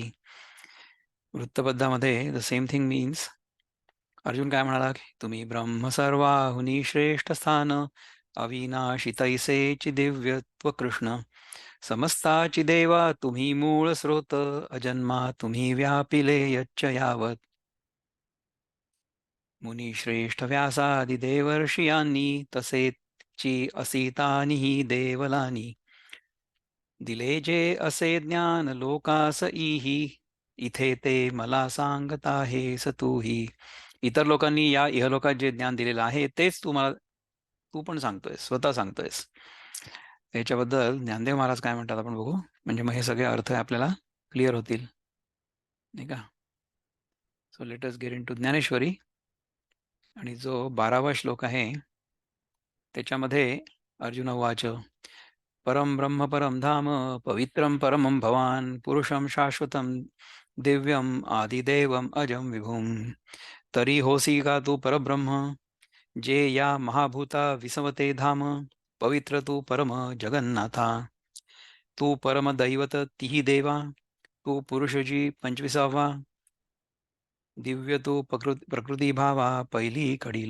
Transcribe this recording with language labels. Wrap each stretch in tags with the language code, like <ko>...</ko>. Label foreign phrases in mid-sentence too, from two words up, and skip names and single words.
<en>वृत्तबद्धामध्ये the same thing means.</en> <mr>अर्जुन काय म्हणाला की तुम्ही ब्रह्म सर्वाहुनी श्रेष्ठ स्थान अविनाशी तैसेची दिव्यत्व कृष्ण समस्ताची देवा तुम्ही मूळ स्रोत अजन्मा तुम्ही व्यापिले यच्च यावत मुनी श्रेष्ठ व्यासादि देवर्षियांनी तसेची असितानिही देवलानी दिले जे असे ज्ञान लोकास इही इथे ते मला सांगत आहेस तूही. इतर लोकांनी या इहलोकात जे ज्ञान दिलेलं आहे तेच तू पण सांगतोयस, स्वतः सांगतोयस. याच्याबद्दल ज्ञानदेव महाराज काय म्हणतात आपण बघू. म्हणजे मग हे सगळे अर्थ आपल्याला क्लिअर होतील, नाही का.</mr> <en>so let us get into ज्ञानेश्वरी.</en> <mr>आणि जो 12वा श्लोक आहे त्याच्यामध्ये</mr> <sa>अर्जुन वाच परम ब्रह्म परम धाम पवित्रम परमं भवान पुरुषम शाश्वतम दिव्यम आदिदेवम अजम विभुम</sa> <mr>तरी होसी का तू परब्रह्म जे या महाभूता विसवते धाम, पवित्र तू परम जगन्नाथा. तू परम दैवत तिही देवा, तू पुरुषजी 25वा, दिव्य तू प्रकृती भावा पहिली कडील.</mr>